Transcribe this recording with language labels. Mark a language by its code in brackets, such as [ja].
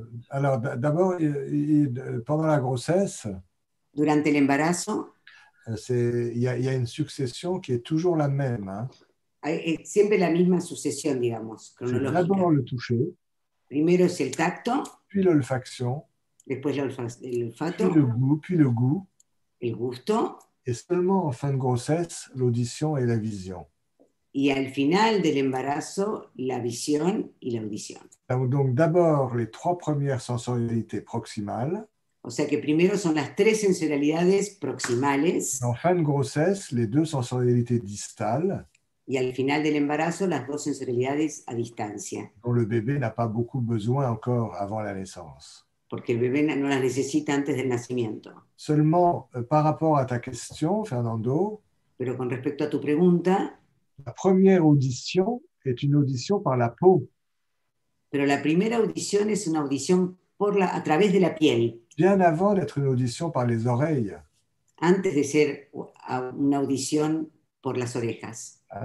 [fr] Alors, d'abord, pendant la grossesse, [es] durante el embarazo, [fr] il y a une succession qui est toujours la même. Hein? [es] Hay siempre la misma sucesión, digamos, cronológica. [fr] D'abord le toucher. [es] Primero es el tacto. [fr] Puis l'olfaction. [es] Después el olfato. [fr] Puis le goût. [es] El gusto. [fr] Et seulement en fin de grossesse, l'audition et la vision. [es] Y al final del embarazo, la visión y la audición. [fr] Donc d'abord les 3 premières sensorialités proximales. [es] O sea que primero son las 3 sensorialidades proximales. [fr] En fin de grossesse, les 2 sensorialités distales. [es] Y al final del embarazo, las 2 sensorialidades a distancia. [fr] Dont le bébé n'a pas beaucoup besoin encore avant la naissance. [es] Porque el bebé no las necesita antes del nacimiento. [fr] Seulement, par rapport à ta question, Fernando, [es] pero con respecto a tu pregunta, [fr] la première audition est une audition par la peau. [es] Pero la primera audición es una audición a través de la piel. [fr] Bien avant d'être une audition par les oreilles. [es] Antes de ser una audición por las orejas.